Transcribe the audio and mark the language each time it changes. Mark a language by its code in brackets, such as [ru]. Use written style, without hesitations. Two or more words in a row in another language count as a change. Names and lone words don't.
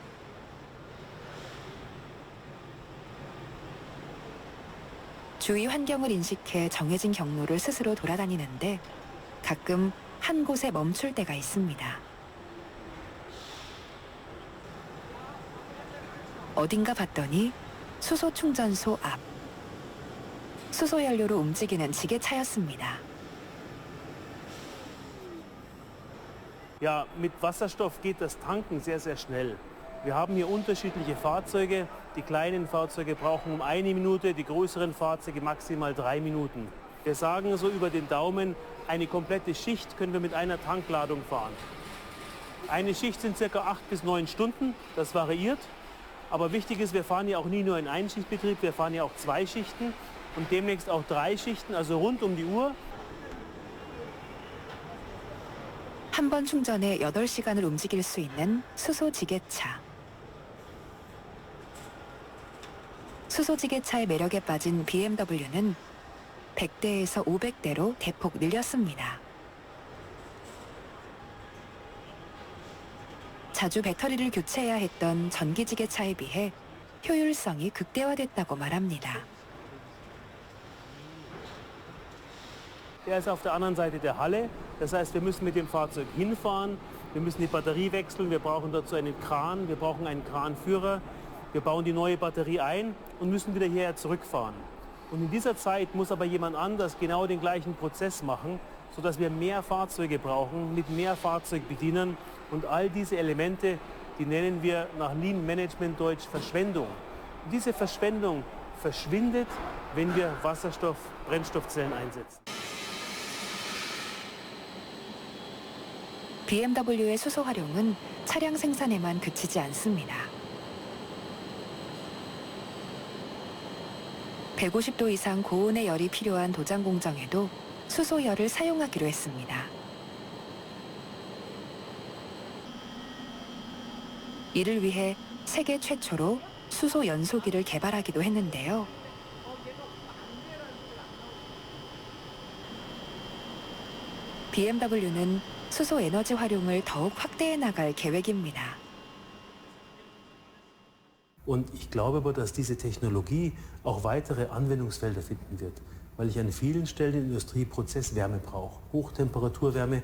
[ko] 주위 환경을 인식해 정해진 경로를 스스로 돌아다니는데 가끔 한 곳에 멈출 때가 있습니다. 어딘가 봤더니 수소 충전소 앞. 수소연료로 움직이는 지게차였습니다. [de] Ja, mit Wasserstoff geht das Tanken sehr, sehr schnell. Wir haben hier unterschiedliche Fahrzeuge. Die kleinen Fahrzeuge brauchen um 1 Minute, die größeren Fahrzeuge maximal 3 Minuten. Wir sagen so über den Daumen, eine komplette Schicht können wir mit einer Tankladung fahren. Eine Schicht sind ca. 8 bis 9 Stunden, das variiert. Aber wichtig ist, wir fahren ja auch nie nur in Einschichtbetrieb, wir fahren ja auch 2 Schichten und demnächst auch 3 Schichten, also rund um die Uhr. [ko] 한 번 충전에 8시간을 움직일 수 있는 수소지게차. 수소지게차의 매력에 빠진 BMW는 100대에서 500대로 대폭 늘렸습니다. 자주 배터리를 교체해야 했던 전기지게차에 비해 효율성이 극대화됐다고 말합니다. [de] Er ist auf der anderen Seite der Halle. Das heißt, wir müssen mit dem Fahrzeug hinfahren, wir müssen die Batterie wechseln, wir brauchen dazu einen Kran, wir brauchen einen Kranführer, wir bauen die neue Batterie ein und müssen wieder hierher zurückfahren. Und in dieser Zeit muss aber jemand anders genau den gleichen Prozess machen, sodass wir mehr Fahrzeuge brauchen, mit mehr Fahrzeugbedienern und all diese Elemente, die nennen wir nach [en] Lean Management [de] Deutsch Verschwendung. Und diese Verschwendung verschwindet, wenn wir Wasserstoff-Brennstoffzellen einsetzen. [ko] BMW의 수소 활용은 차량 생산에만 그치지 않습니다. 150도 이상 고온의 열이 필요한 도장 공정에도 수소열을 사용하기로 했습니다. 이를 위해 세계 최초로 수소 연소기를 개발하기도 했는데요. BMW는 수소 에너지 활용을 더욱 확대해 나갈 계획입니다. [de] Und ich glaube aber, dass diese Technologie auch weitere Anwendungsfelder finden wird, weil ich an vielen Stellen in der Industrie Prozesswärme brauche, Hochtemperaturwärme.